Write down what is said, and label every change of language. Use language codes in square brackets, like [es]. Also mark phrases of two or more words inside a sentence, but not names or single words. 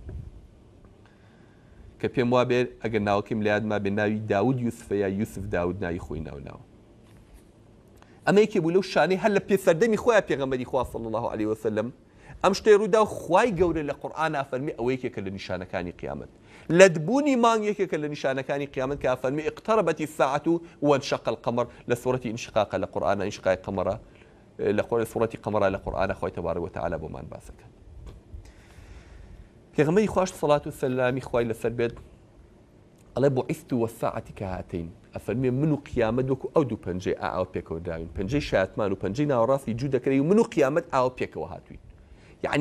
[ckb] کە پێم وا بێت ئەگەر ناوەکەم لە یادما بێ ناوی داود یوسفە یا یوسف داود ناوی خۆی ناوناوە ئەمە یەکێ بوو لەو شانەی هەر لە پێسەردەمی خۆیان پێغەمبەری خوا [ar] صلی الله علیه وسلم [ckb] ئەم شتەی ڕوودا و خوای گەورە لە قورئان ئافەرمی ئەوە یەکێکە لە نیشانەکانی قیامەت لەدبوونی مانگ یەکێکە لە نیشانەکانی قیامەت کە ئافەرمی [ar] اقتربت الساعة وانشق القمر [ckb] لە سوورەتی انشقاق لە قورئان انشقاق قمرە لە سوورەتی قمرە لە قورئان خوای تەبارەک وتەعالا بۆمان باسەکە پێغەمبەری خوای سەڵات و سەلامی خوای لەسەر بێت ئەڵێ بوعثت [ar] والساعة كهاتين [ckb] ئەفەرمێ من و قیامەت وەکو ئەو دوو پەنجەی ئاو پێکەوە داوین پەنجەی شایەتمان و پەنجەی ناوەڕاستی جوو دەکەی و من و قیامەت ئاو پێکەوە هاتوین یعنی